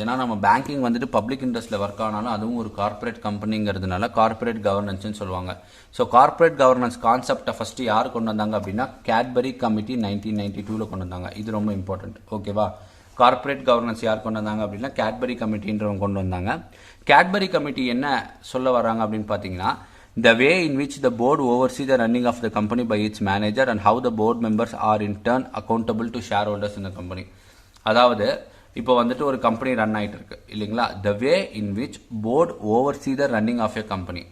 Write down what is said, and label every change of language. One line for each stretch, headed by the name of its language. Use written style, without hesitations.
Tamil: ஏன்னா நம்ம பேங்கிங் வந்துட்டு பப்ளிக் இன்ட்ரெஸ்ட்டில் ஒர்க் ஆனாலும் அதுவும் ஒரு கார்பரேட் கம்பெனிங்கிறதுனால கார்பரேட் கவர்னன்ஸ்னு சொல்லுவாங்க. ஸோ கார்பரேட் கவர்னன்ஸ் கான்செப்டை ஃபஸ்ட்டு யார் கொண்டு வந்தாங்க அப்படின்னா கேட்பரி கமிட்டி 1992 கொண்டு வந்தாங்க. இது ரொம்ப இம்பார்ட்டன்ட். ஓகேவா? கார்பரேட் கவர்னன்ஸ் யார் கொண்டு வந்தாங்க அப்படின்னா கேட்பரி கமிட்டின்றவங்க கொண்டு வந்தாங்க. கேட்பரி கமிட்டி என்ன சொல்ல வராங்க அப்படின்னு பார்த்தீங்கன்னா,
English: the way in which the board oversees the running of the company by its manager and how the board members are in turn accountable to shareholders in the company.
Tamil: அதாவது இப்போ வந்துட்டு ஒரு company run ஆகிட்டு இருக்கு இல்லைங்களா?
English: the way in which board oversees the running of a company.